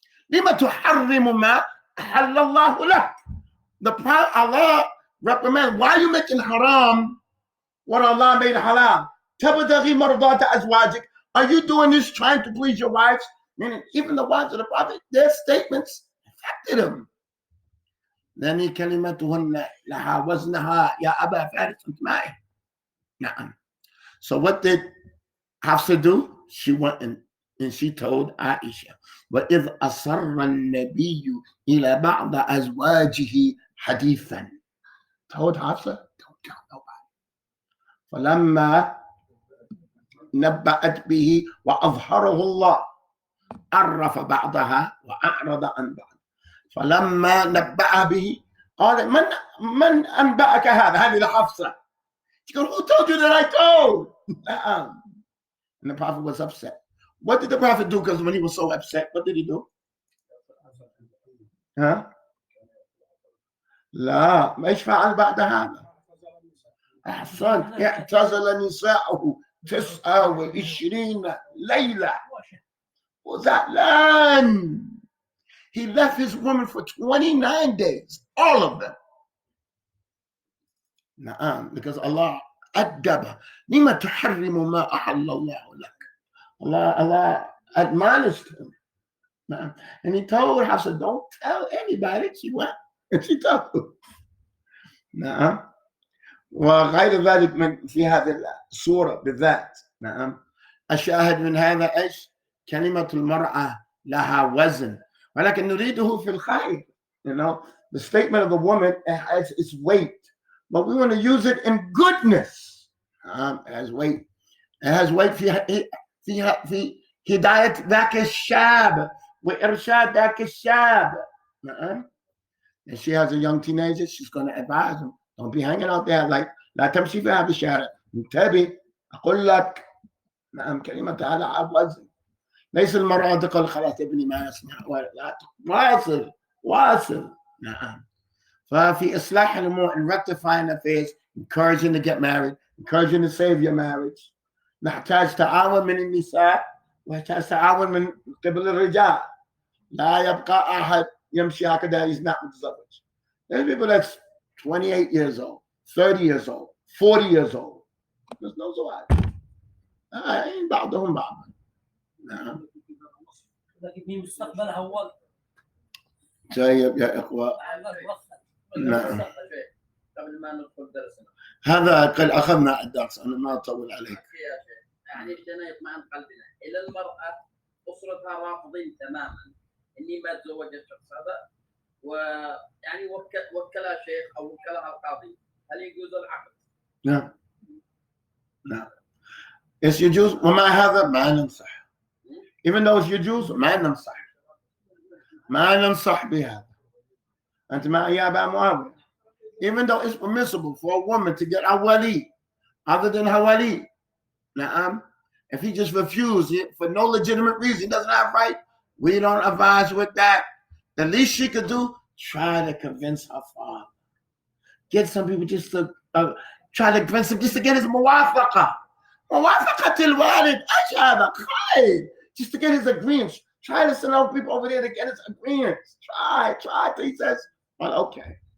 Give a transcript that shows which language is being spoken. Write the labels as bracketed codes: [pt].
[ar] لما تحرم ما أحل الله لك. [en] The Prophet, Allah reprimand, why are you making haram what Allah made halal? [ar] تبتغي مرضات أزواجك. [en] Are you doing this trying to please your wives? Meaning, even the wives of the Prophet, their statements affected him. [ar] لأن كلمتهن لها وزنها يا أبا فارس أنت معي. [en] So what did Hafsa do? She went and And she told Aisha, [ar] وَإِذْ أَصَرَّ النَّبِيُّ إِلَى بَعْضَ أَزْوَاجِهِ حَدِيثًا. [en] Told Hafsa, don't tell nobody. [ar] فَلَمَّا نبأت به وأظهره الله عرف بعضها وأعرض عن بعض. فلما نبأ به قال من أنبأك هذا؟ هذه لحفصة. [en] She goes, who told you that I told? And the Prophet was upset. What did the Prophet do? Because when he was so upset, what did he do? [ar] ها؟ لا مش فعل بعد هذا. أحسنت. اعتزل نساءه 29 ليلة. [en] Was that land? He left his woman for 29 days, all of them. نعم, because Allah أدب. [ar] لما تحرم ما أحل الله لك. [en] Allah admonished him. [ar] نعم. [en] And he told her, I said, don't tell anybody. She went and she told him. [ar] نعم. وغير ذلك من في هذه السورة بالذات. نعم. الشاهد من هذا إيش؟ كلمة المرأة لها وزن. ولكن نريده في الخير. [en] You know, the statement of a woman has its weight, but we want to use it in goodness. It has weight. It has weight [ar] في هداية ذاك الشاب وإرشاد ذاك الشاب. [en] And she has a young teenager, she's going to advise him. Don't be hanging out there like [ar] لا تمشي في هذا الشارع. انتبه أقول لك. نعم كلمة على وزن. ليس المرأة تقول خلاص ابني ما يسمع لا واصل. نعم. ففي إصلاح الأمور [en] and rectifying affairs, encouraging to get married, encouraging to save your marriage. [ar] نحتاج تعاون من النساء ونحتاج تعاون من قبل الرجال. لا يبقى أحد يمشي هكذا [en] he's not [ar] متزوج. [en] There's people that's 28 years old, 30 years old, 40 years old. There's no زواج. [ar] بعضهم بعضا. نعم. لكن في مستقبلها هو طيب يا إخوة. نعم. قبل ما ندخل درسنا. هذا قد أخذنا الدرس، أنا ما أطول عليك. يعني بدنا يطمئن قلبنا إلى المرأة أسرتها رافضين تماما إني ما تزوجت الشخص هذا، ويعني وكلها شيخ أو وكلها القاضي، هل يجوز العقد؟ نعم. نعم. إيش يجوز وما هذا ما ننصح. [en] Even though it's [ar] يجوز ما ننصح بهذا. أنت ما يا أبا معاوية. [en] Even though it's permissible for a woman to get a wali other than her wali. Na'am. If he just refused it for no legitimate reason, he doesn't have right, we don't advise with that. The least she could do, try to convince her father. Get some people just to try to convince him just to get his muwafaqa. [ar] موافقة الوالد ايش هذا؟ خير. [en] Just to get his agreements. Try to send out people over there to get his agreements. Try till he says, well, okay.